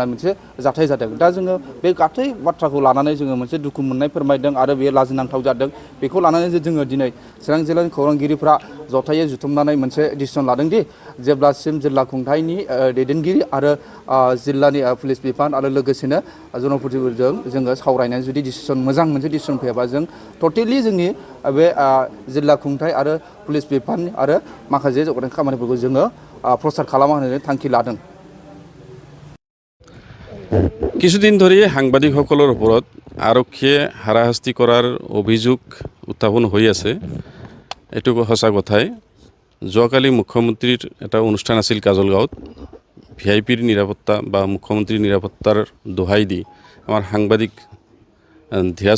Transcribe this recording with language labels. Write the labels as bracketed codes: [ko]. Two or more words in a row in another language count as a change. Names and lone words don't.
[brx] मोनसे जाथाय जादों दा जोङो बे गासै बाथ्राखौ लानानै जोङो मोनसे दुखु मोननाय फोरमायदों आरो बेयो लाजिनांथाव जादों बेखौ लानानै जोङो दिनै चिरां जिल्लानि खौरांगिरिफ्रा जथायै जुथुमनानै मोनसे डिसिसन लादोंदि जेब्लासिम जिल्ला खुंथायनि दैदेनगिरि आरो जिल्लानि पुलिस बिफान आरो लोगोसेनो जनप्रतिनिधिफोरजों जोङो सावरायनानै जुदि डिसिसन मोजां मोनसे डिसिसन फैयाबा जों टटेलि जोंनि बे जिल्ला खुंथाय आरो पुलिस बिफान आरो माखासे जौगाथाय खामानिफोरखौ जोङो प्रसार खालामा होननानै थांखि लादों [as] কিছুদিন ধৰি সাংবাদিকসকলৰ ওপৰত আৰক্ষীয়ে হাৰাশাস্তি কৰাৰ অভিযোগ উত্থাপন হৈ আছে এইটো সঁচা কথাই যোৱাকালি মুখ্যমন্ত্ৰীৰ এটা অনুষ্ঠান আছিল কাজলগাঁৱত VIPৰ নিৰাপত্তা বা মুখ্যমন্ত্ৰীৰ নিৰাপত্তাৰ দোহাই দি আমাৰ সাংবাদিক ধীৰাজ